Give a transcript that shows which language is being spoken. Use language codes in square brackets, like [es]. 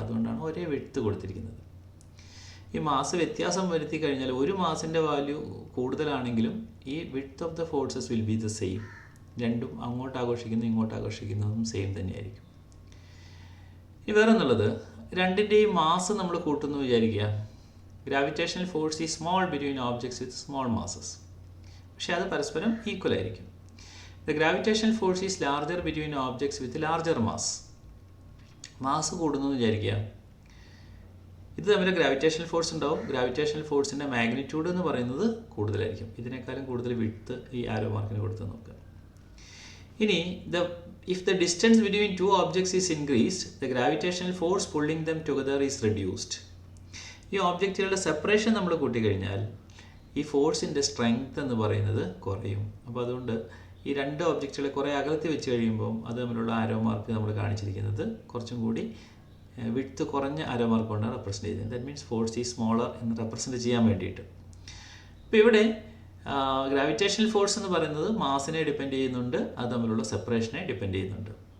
[ml] അതുകൊണ്ടാണ് ഒരേ വിഡ്ത്ത് കൊടുത്തിരിക്കുന്നത്. ഈ മാസ് വ്യത്യാസം വരുത്തി കഴിഞ്ഞാൽ ഒരു മാസിൻ്റെ വാല്യൂ കൂടുതലാണെങ്കിലും ഈ [en] Width of the forces will be the same. [ml] രണ്ടും അങ്ങോട്ട് ആകർഷിക്കുന്നു ഇങ്ങോട്ട് ആകർഷിക്കുന്നതും സെയിം തന്നെയായിരിക്കും. ഇനി വേറെ എന്നുള്ളത്, രണ്ടിൻ്റെയും മാസ് നമ്മൾ കൂട്ടുന്നു വിചാരിക്കുക. [en] Gravitational force is small between objects with small masses. [ml] പക്ഷേ അത് പരസ്പരം ഈക്വൽ ആയിരിക്കും. [en] The gravitational force is larger between objects with larger mass. [ml] Mass കൂടുന്നു എന്ന് വിചാരിക്കുക. ഇത് തമ്മിൽ ഗ്രാവിറ്റേഷണൽ ഫോഴ്സ് ഉണ്ടാവും. ഗ്രാവിറ്റേഷണൽ ഫോഴ്സിൻ്റെ മാഗ്നിറ്റ്യൂഡ് എന്ന് പറയുന്നത് കൂടുതലായിരിക്കും. ഇതിനേക്കാളും കൂടുതൽ വിഡ്ത്ത് ഈ ആരോ മാർക്കിന് കൊടുത്ത് നോക്കുക. [en] ഇനി if the distance between 2 objects is increased, the gravitational force pulling them together is reduced. [ml] ഈ ഓബ്ജക്റ്റുകളുടെ സെപ്പറേഷൻ നമ്മൾ കൂട്ടിക്കഴിഞ്ഞാൽ ഈ ഫോഴ്സിൻ്റെ സ്ട്രെങ്ത് എന്ന് പറയുന്നത് കുറയും. അപ്പോൾ അതുകൊണ്ട് ഈ 2 ഓബ്ജക്റ്റുകളെ കുറേ അകലത്തിൽ വെച്ച് കഴിയുമ്പോൾ അത് തമ്മിലുള്ള ആരോ മാർക്ക് നമ്മൾ കാണിച്ചിരിക്കുന്നത് കുറച്ചും കൂടി വിഡ്ത്ത് കുറഞ്ഞ ആരോ മാർക്ക് കൊണ്ടാണ് റെപ്രസെൻറ്റ് ചെയ്യുന്നത്. [en] that means force is smaller [ml] എന്ന് റെപ്രസെൻറ്റ് ചെയ്യാൻ വേണ്ടിയിട്ട്. അപ്പോൾ ഇവിടെ ഗ്രാവിറ്റേഷണൽ ഫോഴ്സ് എന്ന് പറയുന്നത് മാസിനെ ഡിപ്പെൻഡ് ചെയ്യുന്നുണ്ട്, അത് തമ്മിലുള്ള സെപ്പറേഷനെ ഡിപ്പെൻഡ് ചെയ്യുന്നുണ്ട്.